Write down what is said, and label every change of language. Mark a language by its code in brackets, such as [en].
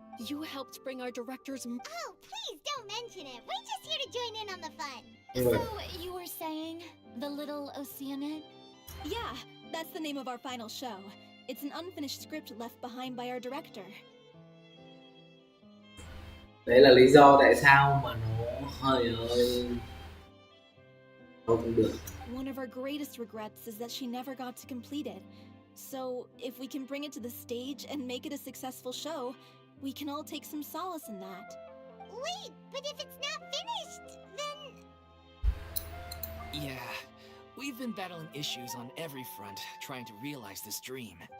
[en] You helped bring our director's... Oh, please don't mention it. We're just here to join in on the fun. So, you were saying, the little Oceanid? Yeah, that's the name of our final show. It's an unfinished script left behind by our director. [vi] Đấy là lý do tại sao mà nó hơi không được. [en] One of our greatest regrets is that she never got to complete it. So, if we can bring it to the stage and make it a successful show, we can all take some solace in that. Wait, but if it's not finished, then... Yeah, we've been battling issues on every front trying to realize this dream.